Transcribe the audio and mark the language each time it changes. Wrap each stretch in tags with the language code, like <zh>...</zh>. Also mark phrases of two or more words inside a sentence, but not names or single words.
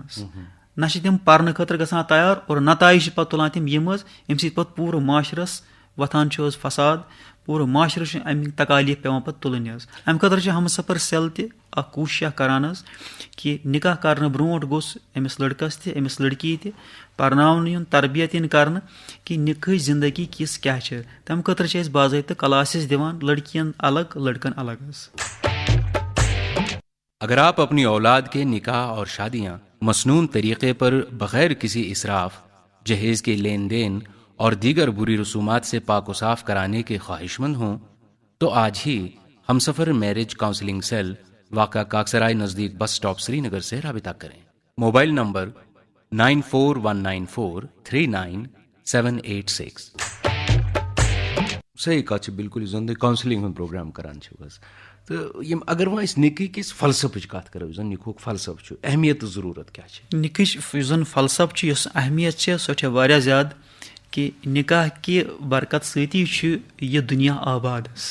<ks>حظ نہ چھِ تِم پرنہٕ خٲطرٕ گژھان تیار اور نتایج چھِ پتہٕ تُلان تِم یِم حظ ییٚمہِ سۭتۍ پتہٕ پوٗرٕ معاشرس وۄتھان چھُ حظ فساد پوٗرٕ معاشرس چھِ اَمِکۍ تکالیٖف پیٚوان پتہٕ تُلٕنۍ حظ اَمہِ خٲطرٕ چھِ ہمسفر سیل تہِ اکھ کوٗشش کران حظ کہِ نکاح کرنہٕ برونٛٹھ گوٚژھ أمِس لڑکس تہِ أمِس لڑکی تہِ پرناونہٕ یُن تربیت یِن کرنہٕ کہِ نِکاحٕچ زندگی کِژھ کیاہ چھِ تمہِ خٲطرٕ چھِ أسۍ باضٲبطہٕ کلاسز دِوان لڑکین الگ لڑکن الگ حظ.</ks> <ur>اگر آپ اپنی اولاد کے نکاح اور شادیاں مسنون طریقے پر بغیر کسی اسراف جہیز کے لین دین اور دیگر بری رسومات سے پاک و صاف کرانے کے خواہش مند ہوں تو آج ہی ہمسفر میرج کاؤنسلنگ سیل واقع کاکسرائے نزدیک بس اسٹاپ سری نگر سے رابطہ کریں. موبائل نمبر 9419439786.</ur> <ks>صحیح کَتھ چھِ بِلکُل یُس زَن تُہۍ کَوسِلِنٛگ ہُنٛد پروگرام کران چھِو حظ. تہٕ یِم اگر وۄنۍ أسۍ نِکاح کِس فلسفٕچ کَتھ کَرو یُس زَن نِکاحُک فلسفہٕ چھُ اہمیت تہٕ ضروٗرت کیاہ چھِ؟ نِکٕچ یُس زَن فلسفہٕ چھُ یۄس اہمیت چھِ سۄ چھےٚ واریاہ زیادٕ کہِ نِکاح کہِ برکت سۭتی چھُ یہِ دُنیا آباد حظ.</ks>